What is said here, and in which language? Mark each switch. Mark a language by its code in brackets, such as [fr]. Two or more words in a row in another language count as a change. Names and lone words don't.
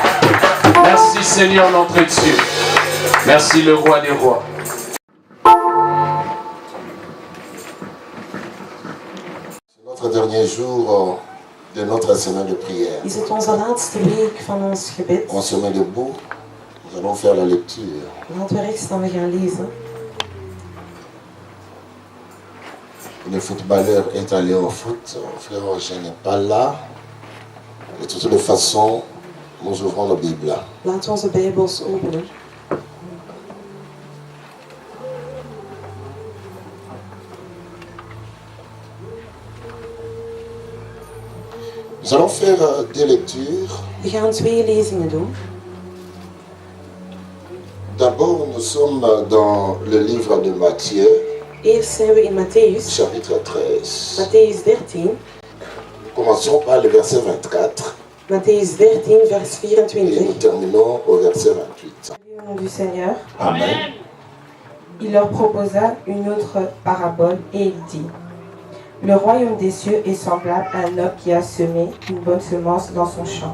[fr] Merci Seigneur notre Dieu. Merci le roi des rois. C'est notre dernier jour de notre semaine de prière. [nl] Is het onze laatste week van ons gebed? [fr] On se met debout, nous allons faire la lecture. [nl] Laten we recht staan, we gaan lezen. [fr] Le footballeur est allé au foot, frère Roger n'est pas là. De toutes les façons, nous ouvrons la Bible. [nl] Laten we onze Bijbels openen. [fr] Nous allons faire deux lectures. [nl] We gaan twee lezingen doen. [fr] D'abord, nous sommes dans le livre de Matthieu. [nl] Eerst zijn we in Matthäus, [fr] chapitre 13. [nl] Matthäus 13. [fr] Commençons par le verset 24. [nl] Matthäus 13, vers [fr] Et nous 24. terminons au verset 28. Au nom du Seigneur, Amen. il leur proposa une autre parabole et il dit: Le royaume des cieux est semblable à un homme qui a semé une bonne semence dans son champ.